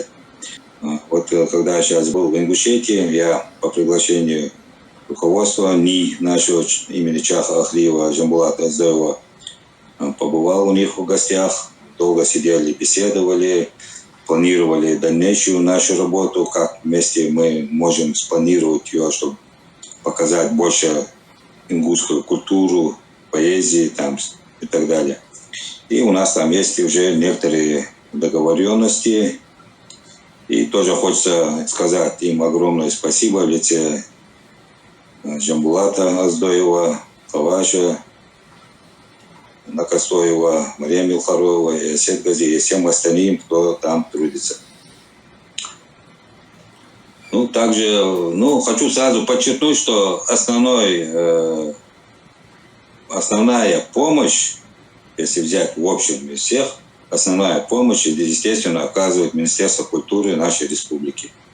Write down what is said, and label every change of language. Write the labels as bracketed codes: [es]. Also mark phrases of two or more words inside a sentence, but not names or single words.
[ru] Вот когда я сейчас был в Ингушетии, я по приглашению руководства НИИ нашего имени Чаха Ахлиева Жамбулата Аздоева побывал у них в гостях, долго сидели, беседовали, планировали дальнейшую нашу работу, как вместе мы можем спланировать ее, чтобы показать больше ингушскую культуру, поэзии там, и так далее. И у нас там есть уже некоторые договоренности. И тоже хочется сказать им огромное спасибо в лице Жамбулата Аздоева, Хаваша Накастоева, Мария Милхарова, и Асет Гази, и всем остальным, кто там трудится. Также, хочу сразу подчеркнуть, что основная помощь, если взять в общем из всех, основная помощь, естественно, оказывает Министерство культуры нашей республики.